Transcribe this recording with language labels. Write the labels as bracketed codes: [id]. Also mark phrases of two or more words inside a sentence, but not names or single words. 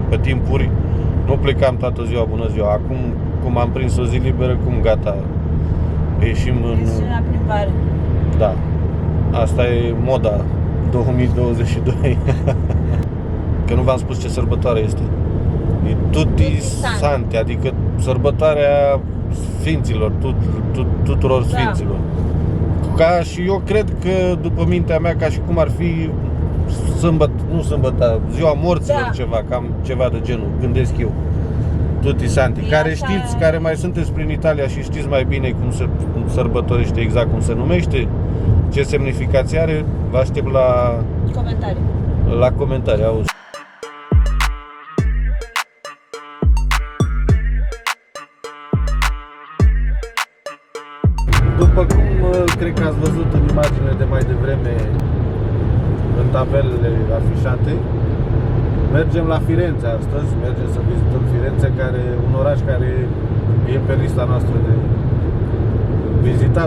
[ro] Pe timpuri nu plecam toată ziua, bună ziua. Acum, cum am prins o zi liberă, cum gata, ieșim în... la plimbare. Da, asta e moda 2022. Că nu v-am spus ce sărbătoare este. [it] E tutti santi, [ro] adică sărbătoarea sfinților, tuturor sfinților. Ca și eu cred că, după mintea mea, ca și cum ar fi ziua morților, ceva, cam ceva de genul, gândesc eu. [it] Tutti santi, [ro] care știți, care mai sunteți prin Italia și știți mai bine cum se sărbătorește, exact cum se numește, ce semnificație are, vă aștept la comentarii. La comentarii, auzi. După cum cred că ați văzut în imaginele de mai devreme, în tabelele afișate, mergem la Firenze astăzi, mergem să vizităm Firenze, un oraș care e pe lista noastră de vizitat.